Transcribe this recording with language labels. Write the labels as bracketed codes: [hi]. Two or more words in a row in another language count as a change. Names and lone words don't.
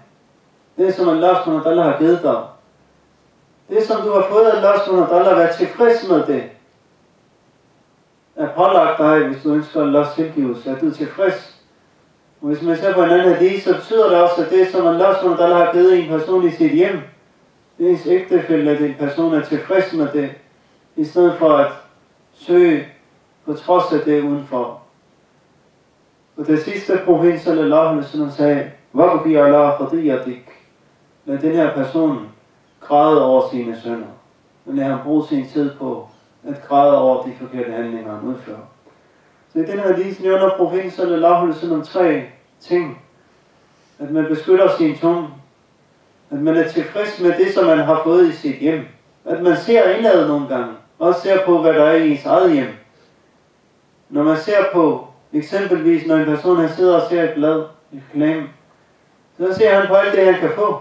[da] Det som Allah [ar] subhanahu wa ta'ala [da] har givet dig, det som du har fået af Allah [ar] subhanahu wa ta'ala, [da] vær tilfreds med det, er pålagt dig, hvis du ønsker Allahs tilgivelse, at du er tilfreds. Og hvis man ser på en anden hadith, så betyder det også, at det som Allah [ar] subhanahu wa ta'ala [da] har givet en person i sit hjem, ens ægtefælle, at en person er tilfreds med det, i stedet for at søge på trods af det udenfor. Og det sidste profet [ar] sallallahu alaihi wasallam [da] sagde, [ar] Wabbi ala khadiyatik. [da] Lad den her person græde over sine synder. Og lad ham bruge sin tid på at græde over de forkerte handlinger, han udfører. Så i den her hadith nævner profeten [ar] sallallahu alaihi wasallam [da] 3 ting, At man beskytter sin tunge. At man er tilfreds med det, som man har fået i sit hjem. At man ser indad nogle gange. Også ser på, hvad der er i ens eget hjem. Når man ser på, eksempelvis når en person han sidder og ser et blad, et reklame, så ser han på alt det, han kan få.